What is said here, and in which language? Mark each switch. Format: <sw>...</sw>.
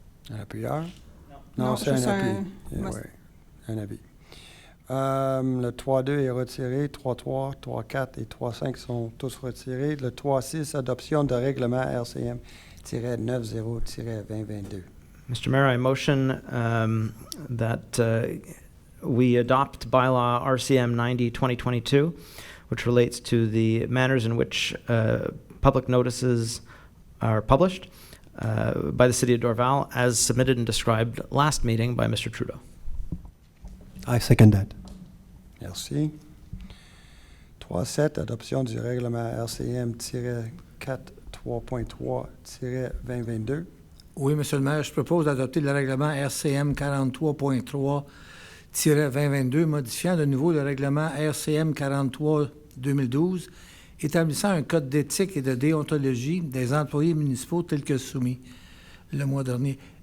<fr>Un appuyeur? Non, c'est juste un appui. Un avis. Le 3.2 est retiré, 3.3, 3.4 et 3.5 sont tous retirés. Le 3.6, adoption de règlement RCM-90-2022.</fr> <en>Mr. Mayor, I motion that we adopt bylaw RCM 90-2022, which relates to the manners in which public notices are published by the City of Dorval, as submitted and described last meeting by Mr. Trudeau. I second that.</en> <fr>Merci. 3.7, adoption du règlement RCM-4.3.3-2022. Oui, Monsieur le maire, je propose d'adopter le règlement RCM 43.3-2022, modifiant de nouveau le règlement RCM 43-2012, établissant un code d'éthique et de déontologie des employés municipaux tel que soumis le mois dernier.</fr>